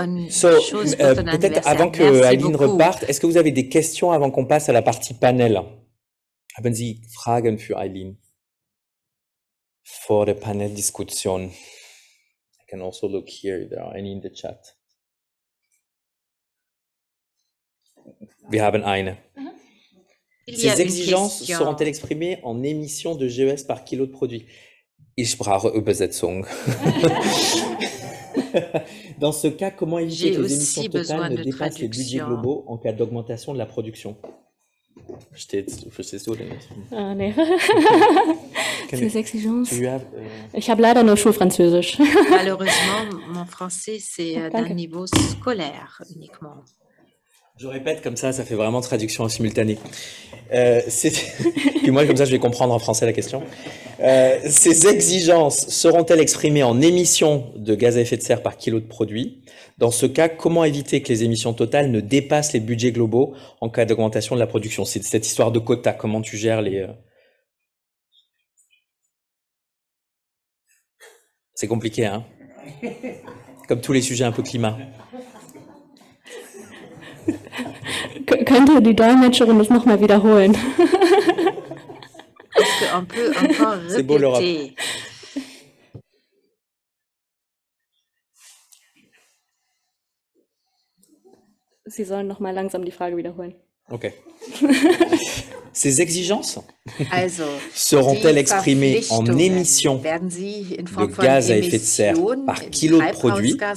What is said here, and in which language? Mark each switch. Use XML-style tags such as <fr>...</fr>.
<fr>So, peut-être avant que Eileen reparte, est-ce que vous avez des questions avant qu'on passe à la partie panel?</fr> <de>Haben Sie Fragen für Eileen vor der Paneldiskussion?</de> <en>I can also look here, if there are any in the chat.</en> <de>Wir haben eine.</de> <fr>Ces exigences seront-elles exprimées en émissions de GES par kilo de produit?</fr> <de>Ich brauche Übersetzung.</de> <fr>Dans ce cas, comment éviter que les émissions totales ne dépassent les budgets globaux en cas d'augmentation de la production?</fr> <de>Verstehst du denn nicht? Nee.</de> <fr>Ces exigences.</fr> <de>Ich habe leider nur Schulfranzösisch.</de> <fr>Malheureusement, mon français, c'est d'un niveau scolaire uniquement. Je répète comme ça fait vraiment traduction en simultané. Puis moi, comme ça, je vais comprendre en français la question. Ces exigences seront-elles exprimées en émissions de gaz à effet de serre par kilo de produit? Dans ce cas, comment éviter que les émissions totales ne dépassent les budgets globaux en cas d'augmentation de la production? C'est cette histoire de quotas. Comment tu gères les... C'est compliqué, hein? Comme tous les sujets un peu climat.</fr> <de>Könnte die Dolmetscherin das nochmal wiederholen?</de> <fr>Est-ce qu'on peut encore répéter? C'est beau l'Europe.</fr> <de>Sie sollen nochmal langsam die Frage wiederholen. Ok.</de> <fr>Ces exigences seront-elles exprimées en émissions de gaz à effet de serre par kilo de produit?</fr>